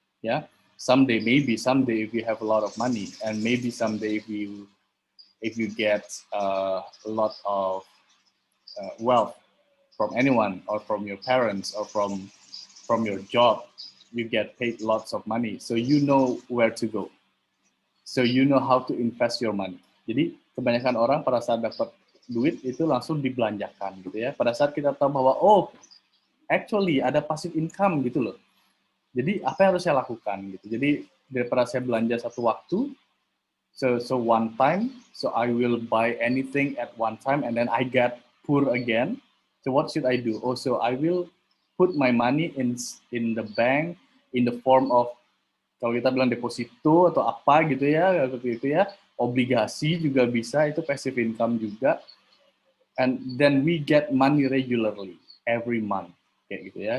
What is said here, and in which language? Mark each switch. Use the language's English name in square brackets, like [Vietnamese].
[English] Yeah, someday if you have a lot of money, and maybe someday if you get a lot of wealth from anyone or from your parents or from your job, you get paid lots of money, so you know where to go, so you know how to invest your money. [Indonesian] Jadi kebanyakan orang pada saat dapat duit itu langsung dibelanjakan gitu ya. Pada saat kita tahu bahwa actually ada passive income gitu loh. Jadi apa yang harus saya lakukan gitu. Jadi daripada saya belanja satu waktu, [English] so one time, so I will buy anything at one time and then I get poor again. So what should I do? So I will put my money in the bank in the form of, [Indonesian] kalau kita bilang deposito atau apa gitu ya, seperti itu ya, obligasi juga bisa, itu passive income juga, [English] and then we get money regularly every month [Indonesian] kayak gitu ya.